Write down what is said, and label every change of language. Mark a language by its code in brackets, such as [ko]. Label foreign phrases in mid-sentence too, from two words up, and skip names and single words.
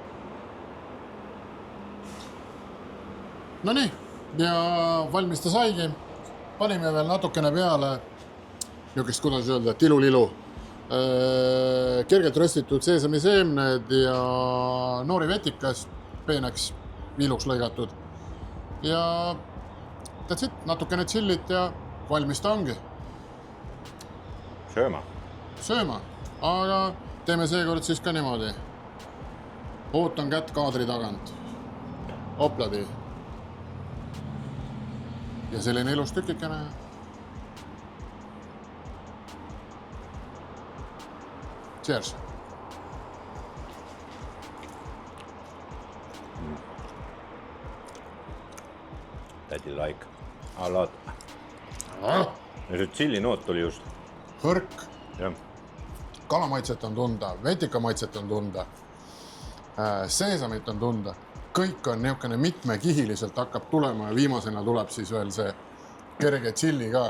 [et] No nii, ja valmis ta saigi. Panime veel natukene peale, niukest, kuidas öelda, tilulilu. Kergelt röstitud seesamiseemned ja noori vetikas, peeneks viiluks lõigatud. [en] Ja that's it, [et] natukene chillit ja valmis ta ongi. Sööma, aga teeme seekord siis ka niimoodi. Ootan kätt kaadri tagant. Opladi. Ja selline ilus tükikene. Cheers. [en] That you like a lot. [et] Ja see chili noot oli just. Hõrk. Jah. Kalamaitset on tunda, vetikamaitset on tunda, seesamit on tunda. Kõik on niukene mitmekihiliselt hakkab tulema ja viimasena tuleb siis veel see kerge chili ka.